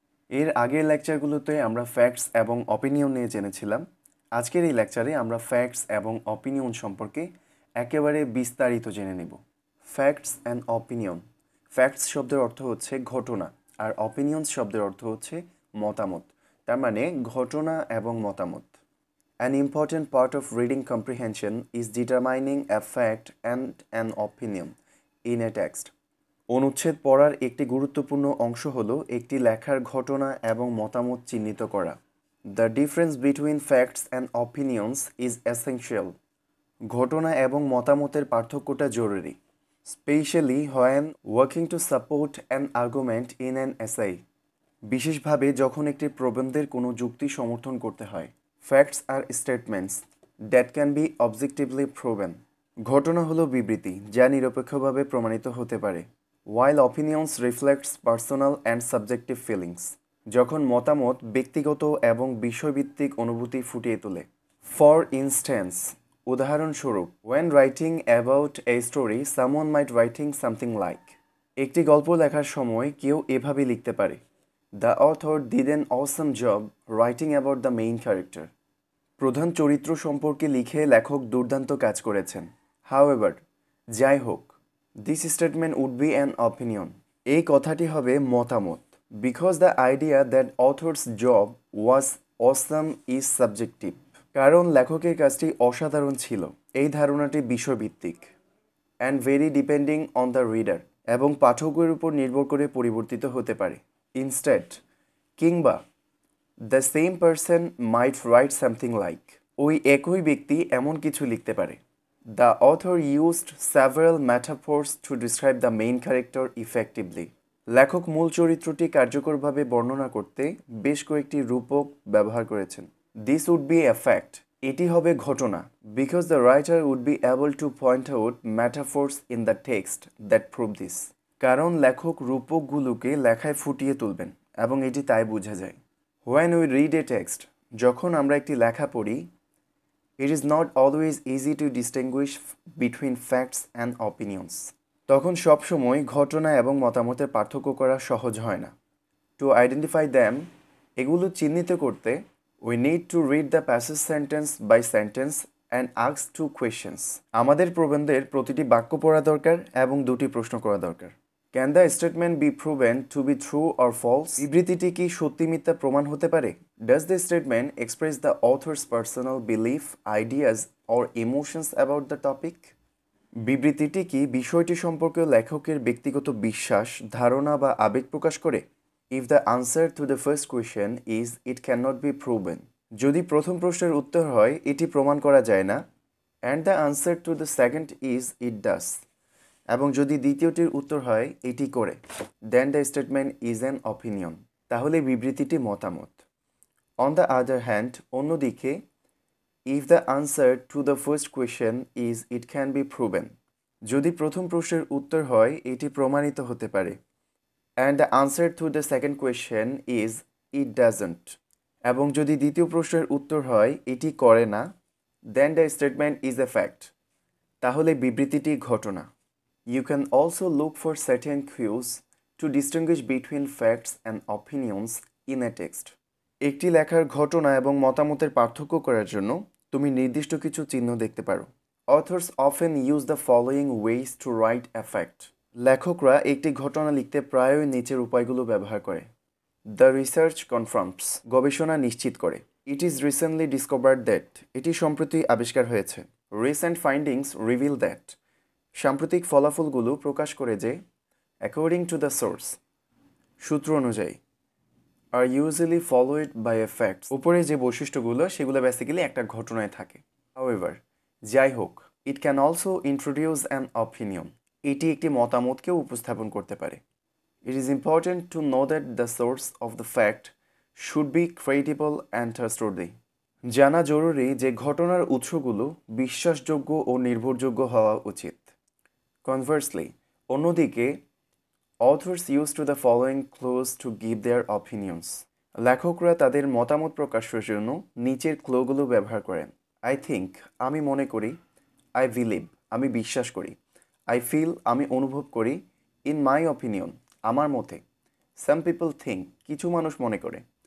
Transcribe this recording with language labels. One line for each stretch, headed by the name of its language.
Bangla: এর আগের লেকচারগুলোতে আমরা ফ্যাক্টস এবং অপিনিয়ন নিয়ে জেনেছিলাম। আজকের এই লেকচারে আমরা ফ্যাক্টস এবং অপিনিয়ন সম্পর্কে একেবারে বিস্তারিত জেনে নেব। Facts and opinion. ফ্যাক্টস শব্দের অর্থ হচ্ছে ঘটনা, আর অপিনিয়ন্স শব্দের অর্থ হচ্ছে মতামত। তার মানে ঘটনা এবং মতামত।
English: An important part of reading comprehension is determining a fact and an opinion in a text.
Bangla: অনুচ্ছেদ পড়ার একটি গুরুত্বপূর্ণ অংশ হল একটি লেখার ঘটনা এবং মতামত চিহ্নিত করা।
English: The difference between facts and opinions is essential.
Bangla: ঘটনা এবং মতামতের পার্থক্যটা জরুরি,
English: Specially when working to support an argument in an essay.
Bangla: বিশেষভাবে যখন একটি প্রবন্ধের কোনো যুক্তি সমর্থন করতে হয়।
English: Facts are statements that can be objectively proven.
Bangla: ঘটনা হলো বিবৃতি যা নিরপেক্ষভাবে প্রমাণিত হতে পারে।
English: While opinions reflects personal and subjective feelings.
Bangla: যখন মতামত ব্যক্তিগত এবং বিষয়ভিত্তিক অনুভূতি ফুটিয়ে তোলে।
English: For instance,
Bangla: উদাহরণস্বরূপ,
English: when writing about a story, someone might writing something like.
Bangla: একটি গল্প লেখার সময় কেউ এভাবে লিখতে পারে,
English: The author did an awesome job writing about the main character.
Bangla: প্রধান চরিত্র সম্পর্কে লিখে লেখক দুর্দান্ত কাজ করেছেন।
English: However,
Bangla: যাই হোক,
English: this statement would be an opinion.
Bangla: এই কথাটি হবে মতামত।
English: Because the idea that author's job was awesome is subjective.
Bangla: কারণ লেখকের কাজটি অসাধারণ ছিল, এই ধারণাটি বিষয়ভিত্তিক।
English: And very depending on the reader.
Bangla: এবং পাঠকের উপর নির্ভর করে পরিবর্তিত হতে পারে।
English: Instead,
Bangla: কিংবা
English: the same person might write something like.
Bangla: ওই একই ব্যক্তি এমন কিছু লিখতে পারে।
English: The author used several metaphors to describe the main character effectively.
Bangla: লেখক মূল চরিত্রটি কার্যকরভাবে বর্ণনা করতে বেশ কয়েকটি রূপক ব্যবহার করেছেন।
English: This would be a fact.
Bangla: এটি হবে ঘটনা,
English: because the writer would be able to point out metaphors in the text that prove this.
Bangla: কারণ লেখক রূপকগুলোকে লেখায় ফুটিয়ে তুলবেন এবং এটি তাই বোঝা যায়।
English: When we read a text,
Bangla: যখন আমরা একটি লেখা পড়ি,
English: it is not always easy to distinguish between facts and opinions.
Bangla: তখন সবসময় ঘটনা এবং মতামতের পার্থক্য করা সহজ হয় না।
English: To identify them,
Bangla: এগুলো চিহ্নিত করতে,
English: we need to read the passage sentence by sentence and ask two questions.
Bangla: আমাদের প্রবন্ধের প্রতিটি বাক্য পড়া দরকার এবং দুটি প্রশ্ন করা দরকার।
English: Can the statement be proven to be true or false?
Bangla: বিবৃতিটি কি সত্যি মিথ্যা প্রমাণ হতে পারে?
English: Does the statement express the author's personal belief, ideas or emotions about the topic?
Bangla: বিবৃতিটি কি বিষয়টি সম্পর্কে লেখকের ব্যক্তিগত বিশ্বাস, ধারণা বা আবেগ প্রকাশ করে?
English: If the answer to the first question is it cannot be proven.
Bangla: যদি প্রথম প্রশ্নের উত্তর হয় এটি প্রমাণ করা যায় না,
English: and the answer to the second is it does.
Bangla: এবং যদি দ্বিতীয়টির উত্তর হয় এটি করে,
English: then the statement is an opinion.
Bangla: তাহলে বিবৃতিটি মতামত।
English: On the other hand,
Bangla: অন্যদিকে,
English: if the answer to the first question is it can be proven.
Bangla: যদি প্রথম প্রশ্নের উত্তর হয় এটি প্রমাণিত হতে পারে,
English: and the answer to the second question is it doesn't.
Bangla: এবং যদি দ্বিতীয় প্রশ্নের উত্তর হয় এটি করে না,
English: then the statement is a fact.
Bangla: তাহলে বিবৃতিটি ঘটনা।
English: You can also look for certain cues to distinguish between facts and opinions in a text.
Bangla: একটি লেখার ঘটনা এবং মতামতের পার্থক্য করার জন্য তুমি নির্দিষ্ট কিছু চিহ্ন দেখতে পারো।
English: Authors often use the following ways to write a fact.
Bangla: লেখকরা একটি ঘটনা লিখতে প্রায়ই নিচের উপায়গুলো ব্যবহার করে।
English: The research confirms.
Bangla: গবেষণা নিশ্চিত করে।
English: It is recently discovered that.
Bangla: এটি সম্প্রতি আবিষ্কার হয়েছে।
English: Recent findings reveal that.
Bangla: সাম্প্রতিক ফলাফলগুলো প্রকাশ করে যে,
English: according to the source,
Bangla: সূত্র অনুযায়ী,
English: are usually followed by a fact.
Bangla: উপরে যে বৈশিষ্ট্যগুলো সেগুলো বেসিক্যালি একটা ঘটনায় থাকে।
English: However,
Bangla: যাই হোক,
English: it can also introduce an opinion.
Bangla: এটি একটি মতামতকেও উপস্থাপন করতে পারে।
English: It is important to know that the source of the fact should be credible and trustworthy.
Bangla: জানা জরুরি যে ঘটনার উৎসগুলো বিশ্বাসযোগ্য ও নির্ভরযোগ্য হওয়া উচিত।
English: conversely,
Bangla: অন্যদিকে
English: authors used to the following clues to give their opinions.
Bangla: লেখকরা তাদের মতামত প্রকাশের জন্য নিচের ক্লুগুলো ব্যবহার করেন।
English: I think,
Bangla: আমি মনে করি।
English: I believe,
Bangla: আমি বিশ্বাস করি।
English: I feel,
Bangla: আমি অনুভব করি।
English: in my opinion,
Bangla: আমার মতে।
English: some people think,
Bangla: কিছু মানুষ মনে করে।